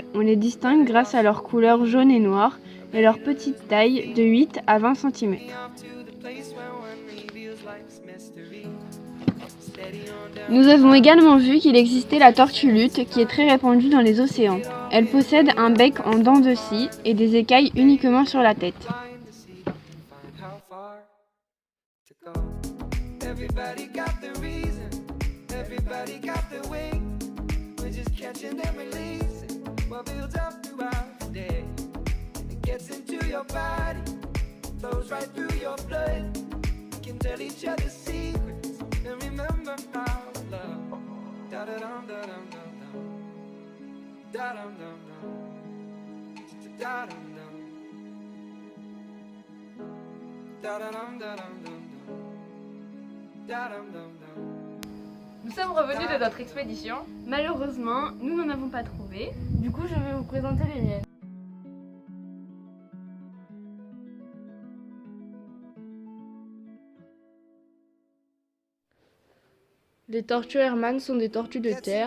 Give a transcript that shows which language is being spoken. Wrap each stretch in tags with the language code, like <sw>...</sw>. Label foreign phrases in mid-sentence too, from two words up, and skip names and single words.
<fr>On les distingue grâce à leur couleur jaune et noire et leur petite taille de 8 à 20 cm. Nous avons également vu qu'il existait la tortue luth qui est très répandue dans les océans. Elle possède un bec en dents de scie et des écailles uniquement sur la tête.</fr> <en>Everybody got their way. We're just catching and releasing what builds up throughout the day. It gets into your body, flows right through your blood. We can tell each other secrets and remember how to love. Da da dum da dum dum dum. Da dum dum dum. Da dum dum. Da da dum da dum dum dum. Da dum dum dum.</en> <fr>Nous sommes revenus de notre expédition. Malheureusement, nous n'en avons pas trouvé. Du coup, je vais vous présenter les miennes. Les tortues Hermann sont des tortues de terre.</fr>